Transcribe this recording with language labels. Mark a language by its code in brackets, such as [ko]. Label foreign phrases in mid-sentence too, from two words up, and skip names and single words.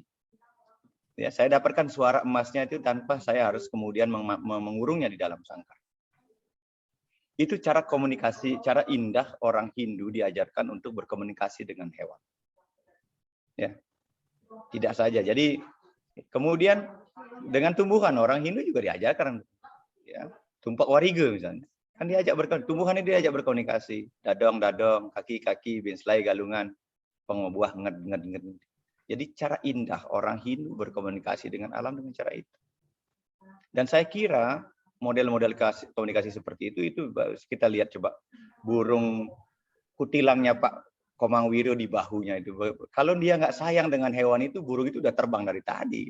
[id] Ya, saya dapatkan suara emasnya itu tanpa saya harus kemudian mengurungnya di dalam sangkar. Itu cara komunikasi, cara indah orang Hindu diajarkan untuk berkomunikasi dengan hewan. Ya, tidak saja. Jadi kemudian dengan tumbuhan orang Hindu juga diajarkan. Ya, tumpak wariga misalnya, kan diajak berkomunikasi. Tumbuhan ini diajak berkomunikasi. [ban] Dadong, kaki, binslai, galungan, pengobuah, nged. [id] Jadi cara indah orang Hindu berkomunikasi dengan alam dengan cara itu. Dan saya kira model-model komunikasi seperti itu kita lihat coba burung kutilangnya Pak Komang Wiro di bahunya itu. Kalau dia nggak sayang dengan hewan itu, burung itu udah terbang dari tadi.